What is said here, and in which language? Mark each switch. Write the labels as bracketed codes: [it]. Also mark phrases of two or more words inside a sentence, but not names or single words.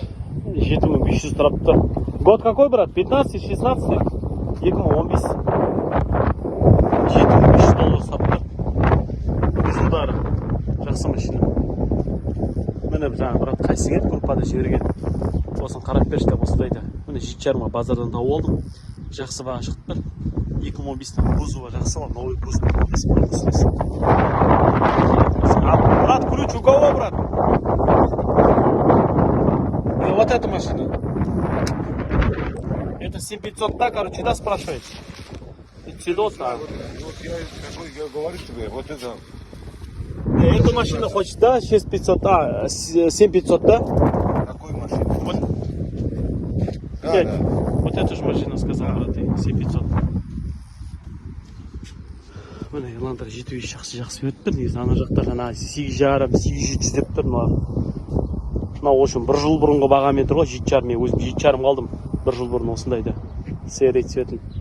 [kk] 7,500 тұрапты. [ru] Год какой, брат? 15-16? [kk] 2015. $7,500 сапты. [ru] Без удара. [kk] Жақсы машина. міне жаңағы брат қайсы келді группада жіберген. Осыны қарап берші деп осындайда. Міне 7,5-ға базардан тауып алдым. Жақсы баға шықты. 2015-тен кузова жақсы бар, [ru] новый кузов. Брат, ключ у кого, брат? Вот эта машина. Это 7500, да, короче, да, спрашиваете? Седос, да. Вот я говорю тебе, вот это. Эту машину хочешь, да, 6500, 7500, да? Какой машина? Вот, Да, дядь, да. вот эту же машину сказал, брат, 7500. [kk] Міне ерландар жетуге жақсы өтіп тұр. Негізі ана жақта жаңағы 8,5, 8,700 деп тұр. Мынау үшін бір жыл бұрынғы бағамен тұр ғой, 7,5. Мен өзім 7,5 қалдым бір жыл бұрын осындайда [ru] серый цветін.